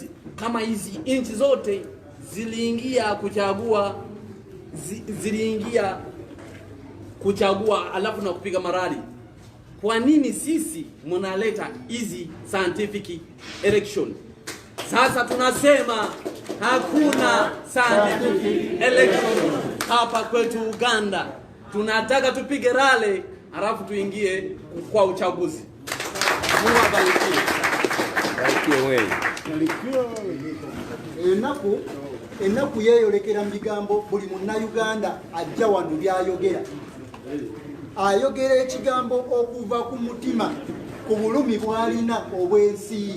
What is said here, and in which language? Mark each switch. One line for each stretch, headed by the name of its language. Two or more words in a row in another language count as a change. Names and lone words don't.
Swahili: Kama hizi inchi zote ziliingia kuchagua alafu na kupiga marali, kwa nini sisi mnaleta hizi
English: scientific election?
Swahili: Sasa tunasema hakuna
English: scientific election
Swahili: hapa kwetu Uganda. Tunataka tupige rale alafu tuingie kwa uchaguzi. Mungu abariki.
Ganda: Enaku yeyolekera mu bigambo buli munnayuganda ajja wano byayogera. Ayogera ekigambo okuva ku mutima ku bulumi bw'alina obwensi ye.